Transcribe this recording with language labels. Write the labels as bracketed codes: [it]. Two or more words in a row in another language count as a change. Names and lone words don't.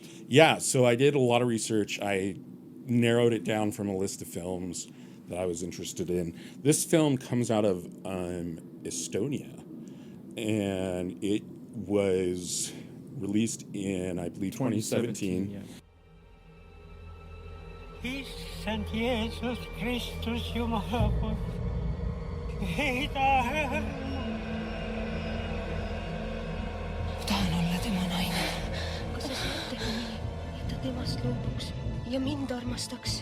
[en] Yeah, so I did a lot of research. I narrowed it down from a list of films that I was interested in. This film comes out of Estonia. and it was released in, I believe, 2017. Yeah. [et] Issand Jeesus Kristus Jumala poeg, heida. Tahan olla tema naine. Kas sa saad teha nii, et ta temast loobuks ja mind armastaks?